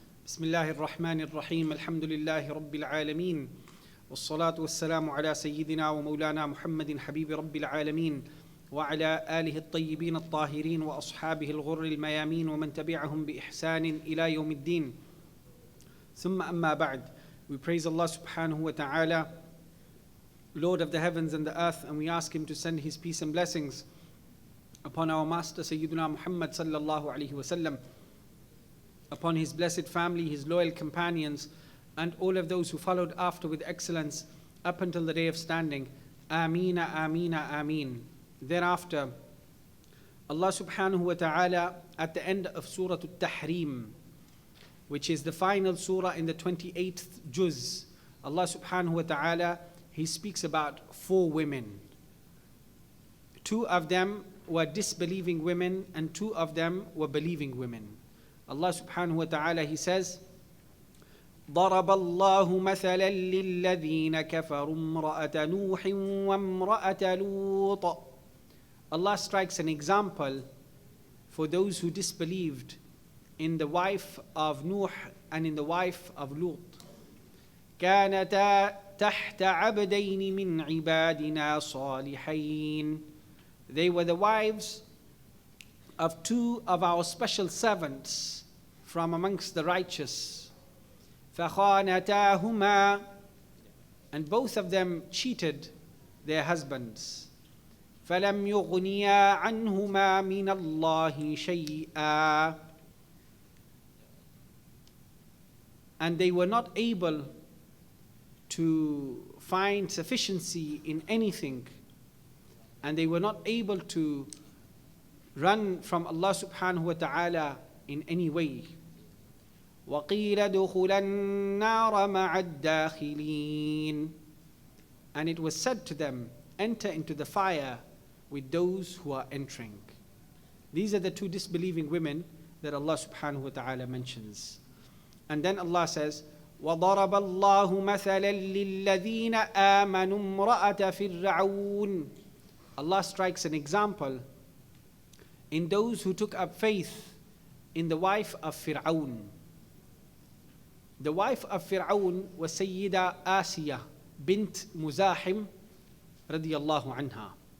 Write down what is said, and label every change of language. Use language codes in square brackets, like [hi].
[ar] بسم الله الرحمن الرحيم الحمد لله رب العالمين والصلاة والسلام على سيدنا ومولانا محمد حبيب رب العالمين وعلى آله الطيبين الطاهرين وأصحابه الغر الميامين ومن تبعهم بإحسان إلى يوم الدين ثم أما بعد. [en] We praise Allah subhanahu wa ta'ala, Lord of the heavens and the earth, and we ask Him to send His peace and blessings upon our Master Sayyidina Muhammad sallallahu alaihi wasallam, upon his blessed family, his loyal companions, and all of those who followed after with excellence up until the day of standing. Ameen, ameen, ameen. Thereafter, Allah subhanahu wa ta'ala, at the end of Surah At-Tahrim, which is the final surah in the 28th juz, Allah subhanahu wa ta'ala, He speaks about 4 women. 2 of them were disbelieving women and 2 of them were believing women. Allah subhanahu wa ta'ala, He says, [ar] ضرب الله مثلا للذين كفروا امرأة نوح وامرأة لوط. [en] Allah strikes an example for those who disbelieved in the wife of Nuh and in the wife of Lut. [ar] كانتا تحت عبدين من عبادنا صالحين. [en] They were the wives of 2 of our special servants from amongst the righteous. [ar] فَخَانَتَاهُمَا. [en] And both of them cheated their husbands. [ar] فَلَمْ يُغْنِيَا عَنْهُمَا مِنَ اللَّهِ شَيْئًا. [en] And they were not able to find sufficiency in anything, and they were not able to run from Allah subhanahu wa ta'ala in any way. [ar] وَقِيلَ دُخُلَ النَّارَ مَعَ الدَّاخِلِينَ. [en] And it was said to them, enter into the fire with those who are entering. These are the 2 disbelieving women that Allah subhanahu wa ta'ala mentions. And then Allah says, [ar] وَضَرَبَ اللَّهُ مَثَلًا لِلَّذِينَ آمَنُوا امْرَأَةَ فِرْعَوْنَ. [en] Allah strikes an example in those who took up faith in the wife of Fir'aun. The wife of Fir'aun was Sayyida Asiya bint Muzahim radiyallahu anha.